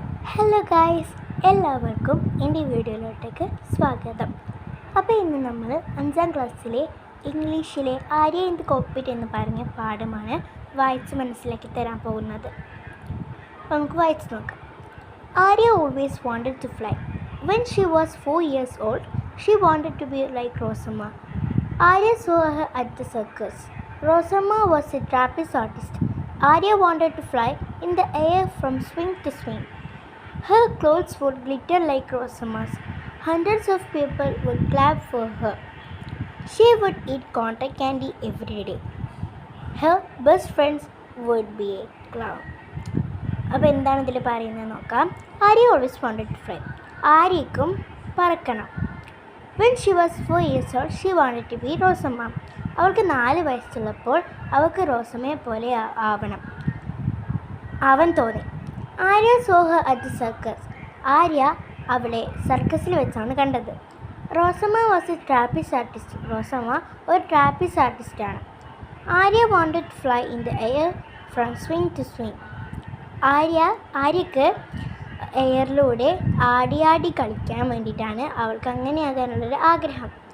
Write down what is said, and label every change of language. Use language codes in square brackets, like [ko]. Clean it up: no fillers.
[ml] Hello guys, എല്ലാവർക്കും എൻ്റെ വീഡിയോയിലോട്ടേക്ക് സ്വാഗതം. അപ്പോൾ ഇന്ന് നമ്മൾ 5ാം ക്ലാസ്സിലെ ഇംഗ്ലീഷിലെ ആര്യ ഇൻ ദി കോക്ക്പിറ്റ് എന്ന് പറഞ്ഞ പാഠമാണ് വായിച്ച് മനസ്സിലാക്കി തരാൻ പോകുന്നത്. അപ്പോൾ നമുക്ക് വായിച്ച് നോക്കാം. [en] Arya always wanted to fly. When she was 4 years old, she wanted to be like Rosamma. Arya saw her at the circus. Rosamma was a trapeze artist. Arya wanted to fly in the air from swing to swing. Her clothes would glitter like Rosamma's. Hundreds of people would clap for her. She would eat cotton candy every day. Her best friends would be a clown. [ml] അപ്പോൾ എന്താണ് ഇതിൽ പറയുന്നത് നോക്കാം. [en] Arya always wanted to fly. [ml] ആര്യക്കും പറക്കണം. [en] When she was 4 years old, she wanted to be Rosamma. [ml] അവൾക്ക് 4 വയസ്സുള്ളപ്പോൾ അവൾക്ക് റോസമ്മയെ പോലെ ആവാൻ തോന്നി. [en] Arya saw her at the circus. [ml] Arya അവളെ സർക്കസിൽ വെച്ചാണ് കണ്ടത്. [en] Rosamma was a trapeze artist. [ml] Rosamma ഒരു ട്രാപ്പീസ് ആർട്ടിസ്റ്റാണ്. [en] Arya wanted to fly in the air from swing to swing. [ml] ആര്യക്ക് എയറിലൂടെ ആടി കളിക്കാൻ വേണ്ടിയിട്ടാണ് അവൾക്ക് അങ്ങനെ ആകാനുള്ളൊരു ആഗ്രഹം.